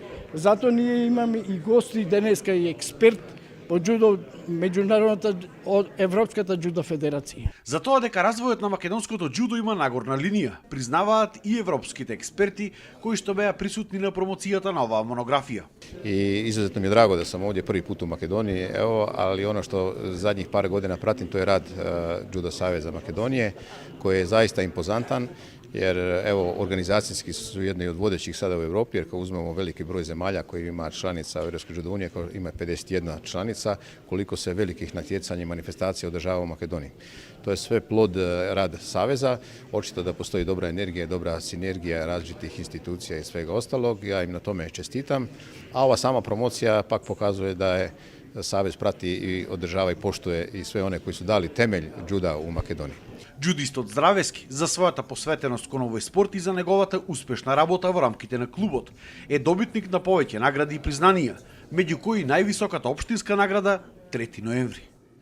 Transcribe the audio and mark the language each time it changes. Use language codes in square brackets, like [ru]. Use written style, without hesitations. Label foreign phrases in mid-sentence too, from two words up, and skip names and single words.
[mk] Затоа ние имаме и гости денеска и експерт по џудо меѓународната од Европската џудо федерација. За тоа дека развојот на македонското џудо има нагорна линија, признаваат и европските експерти кои што беа присутни на промоцијата на оваа монографија. [hr] I izuzetno mi je drago da sam ovdje prvi put u Makedoniji, ali ono što zadnjih par godina pratim, to je rad Judo Saveza Makedonije, koji je zaista impozantan, jer organizacijski su jedni od vodećih sada u Europi, jer kao uzmemo veliki broj zemalja koji ima članica Europske judo unije, koja ima 51 članica, koliko se velikih natjecanja i manifestacija održava u Makedoniji. To je sve plod rad Saveza, očito da postoji dobra energija, dobra sinergija različitih institucija i svega ostalog, ja im na tome čestitam, a ova sama promocija pak pokazuje da je Savez prati i održava i poštuje i sve one koji su dali temelj џуда u Македонија. [mk] Џудистот Здравески за својата посветеност кон овој спорт и за неговата успешна работа во рамките на клубот е добитник на повеќе награди и признанија, меѓу кои највисоката општинска награда 3 ноември.